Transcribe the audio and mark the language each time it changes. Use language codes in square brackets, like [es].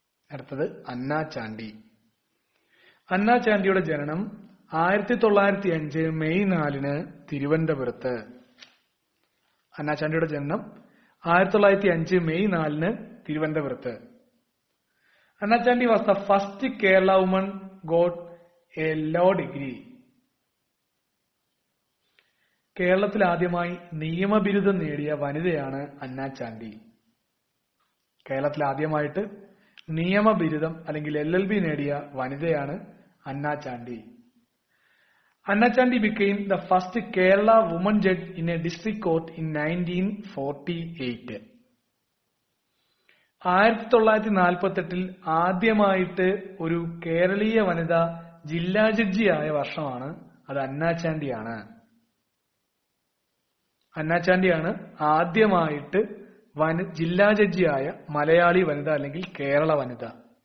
[ml] അടുത്തത് അന്ന ചാണ്ടി. അന്ന ചാണ്ടിയുടെ ജനനം 1905 May 4 തിരുവനന്തപുരത്ത്. അന്ന ചാണ്ടിയുടെ ജനനം 1905 May 4 തിരുവനന്തപുരത്ത്. [en] Anna Chandi was the first Kerala woman got a law degree. [ml] കേരളത്തിൽ ആദ്യമായി നിയമബിരുദം നേടിയ വനിതയാണ് അന്ന ചാണ്ടി. കേരളത്തിൽ ആദ്യമായിട്ട് നിയമബിരുദം അല്ലെങ്കിൽ LLB നേടിയ വനിതയാണ് അന്ന Chandy. [en] Anna Chandi became the first Kerala woman judge in a district court in 1948. [ml] 1948 ആദ്യമായിട്ട് ഒരു കേരളീയ വനിത ജില്ലാ ജഡ്ജിയായ വർഷമാണ്. അത് അന്ന ചാണ്ടിയാണ്. അന്ന ചാണ്ടിയാണ് ആദ്യമായിട്ട് ജില്ലാ ജഡ്ജിയായ മലയാളി വനിത അല്ലെങ്കിൽ കേരള വനിത.